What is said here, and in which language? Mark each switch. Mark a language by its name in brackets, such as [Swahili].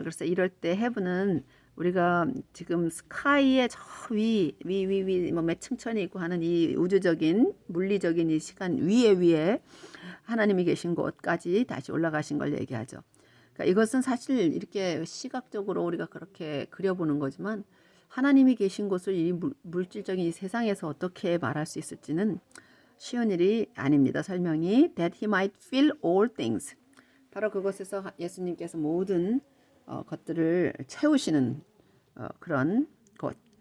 [Korean] 그래서 이럴 때 heaven은 우리가 지금 스카이의 저 뭐 몇 층천이 있고 하는 이 우주적인 물리적인 이 시간 위에 하나님이 계신 곳까지 다시 올라가신 걸 얘기하죠. 그러니까 이것은 사실 이렇게 시각적으로 우리가 그렇게 그려보는 거지만 하나님이 계신 곳을 이 물질적인 이 세상에서 어떻게 말할 수 있을지는 쉬운 일이 아닙니다. [English] 설명이 that he might fill all things. [Korean] 바로 그곳에서 예수님께서 모든 것들을 채우시는 그런 곳.